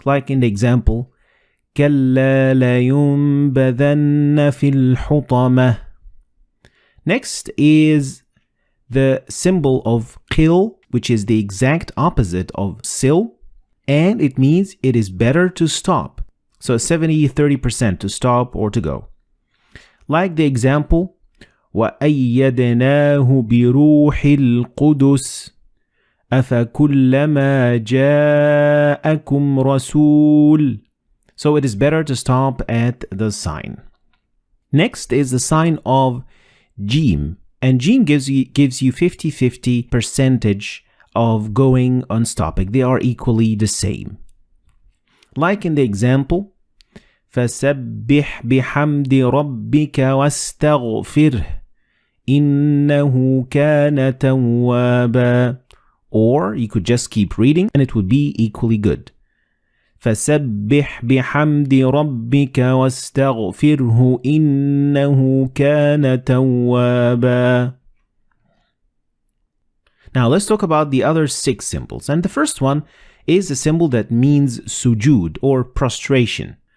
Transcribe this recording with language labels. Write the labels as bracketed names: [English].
[English] Like in the example, [Arabic] كَلَّا لَيُنبَذَنَّ فِي الْحُطَمَةِ. [English] Next is the symbol of qil, which is the exact opposite of sil, and it means it is better to stop. So 70-30% to stop or to go. Like the example, [Arabic] وَأَيَّدْنَاهُ بِرُوحِ الْقُدُسِ أَفَكُلَّمَا جَاءَكُمْ رَسُولٌ. [English] So it is better to stop at the sign. Next is the sign of Jim, and Jim gives you 50-50 percentage of going and stopping. They are equally the same. Like in the example, [Arabic] فَسَبِّحْ بِحَمْدِ رَبِّكَ وَاسْتَغْفِرْهُ إِنَّهُ كَانَ تَوَّابًا. [English] Or you could just keep reading and it would be equally good. [Arabic] فَسَبِّحْ بِحَمْدِ رَبِّكَ وَاسْتَغْفِرْهُ إِنَّهُ كَانَ تَوَّابًا. [English] Now let's talk about the other 6 symbols. And the first one is a symbol that means sujood or prostration.